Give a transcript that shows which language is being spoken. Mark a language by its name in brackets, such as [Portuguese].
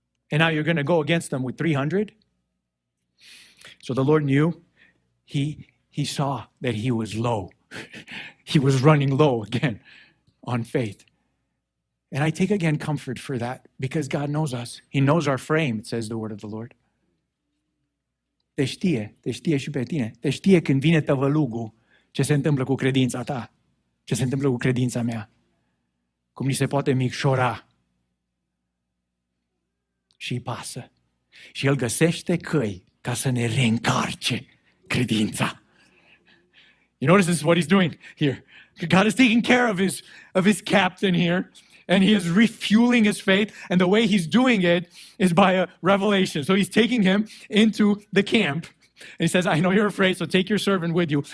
[English] And now you're going to go against them with 300? So the Lord knew. He saw that he was low. He was running low again on faith. And I take again comfort for that because God knows us. He knows our frame, it says the word of the Lord. [Romanian] Te știe și pe tine. Te știe când vine tăvălugul ce se întâmplă cu credința ta, ce se întâmplă cu credința mea, cum ni se poate micșora. Și îi pasă. Și El găsește căi ca să ne reîncarce credința. [English] You notice this is what He's doing here. God is taking care of his captain here. And he is refueling his faith. And the way he's doing it is by a revelation. So he's taking him into the camp. And he says, I know you're afraid, so take your servant with you.